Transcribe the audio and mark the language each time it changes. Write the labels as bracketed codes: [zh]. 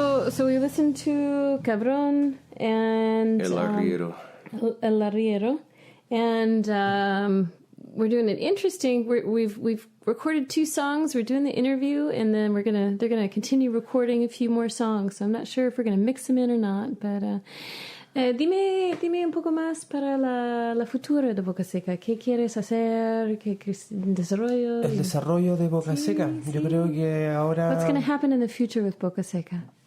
[en] So we listened to Cabrón and [es] El Arriero. [en] El Arriero, and we're doing an interesting. We've recorded 2 songs. We're doing the interview, and then they're gonna continue recording a few more songs. So I'm not sure if we're gonna mix them in or not, but. [es] Dime un poco más para la futura de Boca Seca. ¿Qué quieres hacer? ¿Qué desarrollo? El desarrollo de Boca Seca. Yo creo que ahora... [en] What's going to happen in the future with Boca Seca?